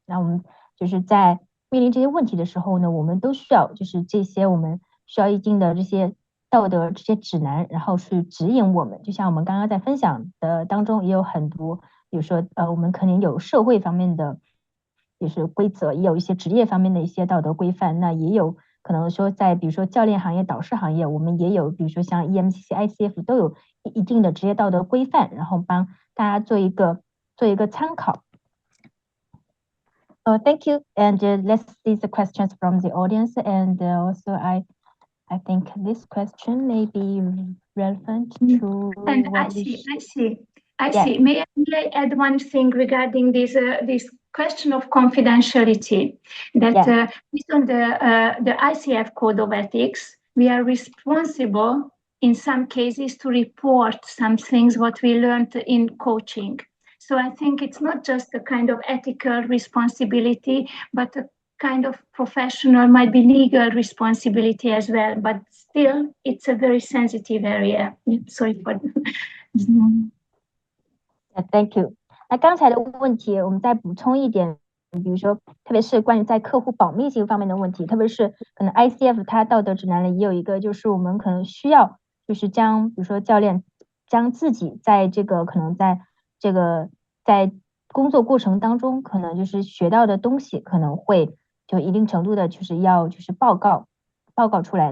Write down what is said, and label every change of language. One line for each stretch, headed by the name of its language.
Chinese: 那我们就是在面临这些问题的时候呢，我们都需要就是这些我们需要一定的这些道德这些指南，然后去指引我们。就像我们刚刚在分享的当中也有很多，比如说我们肯定有社会方面的就是规则，也有一些职业方面的一些道德规范，那也有可能说在比如说教练行业、导师行业，我们也有比如说像 EMCC、ICF 都有一定的职业道德规范，然后帮大家做一个参考。
English: Thank you, and let's see the questions from the audience, and also I think this question may be relevant to. And I see. May I add one thing regarding this question of confidentiality? That based on the ICF Code of Ethics, we are responsible in some cases to report some things what we learned in coaching. So I think it's not just a kind of ethical responsibility, but a kind of professional, might be legal responsibility as well. But still, it's a very sensitive area. Sorry for Thank you.
Chinese: 那刚才的问题，我们再补充一点，比如说，特别是关于在客户保密性方面的问题，特别是可能 ICF 它道德指南里也有一个，就是我们可能需要，就是比如说教练将自己在这个可能在工作过程当中，可能就是学到的东西，可能会就一定程度的，就是要就是报告出来。